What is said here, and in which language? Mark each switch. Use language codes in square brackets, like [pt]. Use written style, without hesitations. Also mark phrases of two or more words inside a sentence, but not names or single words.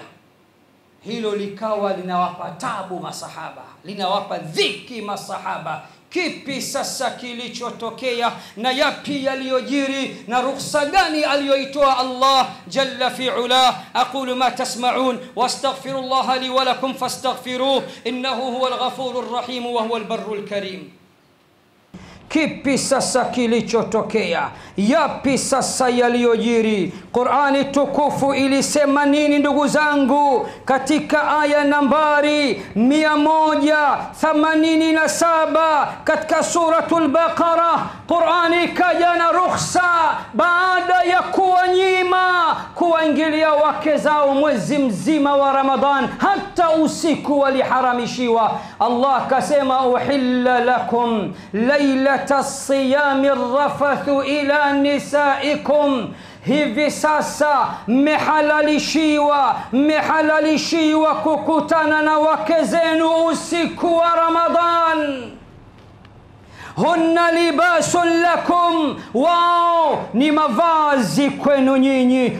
[sw] Hilo likawa linawapa tabu masahaba, linawapa dhiki masahaba. Kipi sasa kilichotokea na yapi yaliyojiri na ruhusa gani aliyoitoa [ar] الله جل في علاه? أقول ما تسمعون واستغفر الله لي ولكم فاستغفروه إنه هو الغفور الرحيم وهو البر الكريم. [sw] Kipi sasa kilichotokea? Yapi sasa yaliyojiri? Qur'ani tukufu ilisema nini ndugu zangu? Katika aya nambari 187 katika suratul Baqara, Qur'ani kaja na ruhusa baada ya kuwanyima kuwaingilia wake zao mwezi mzima wa Ramadhan, hata usiku waliharamishiwa. Allah kasema [ar] أحل لكم الصيام الرفث إلى نسائكم. [sw] Hivi sasa mmehalalishiwa kukutana na wake zenu usiku wa Ramadhan. [ar] هن لباس لكم, [sw] wao ni mavazi kwenu nyinyi.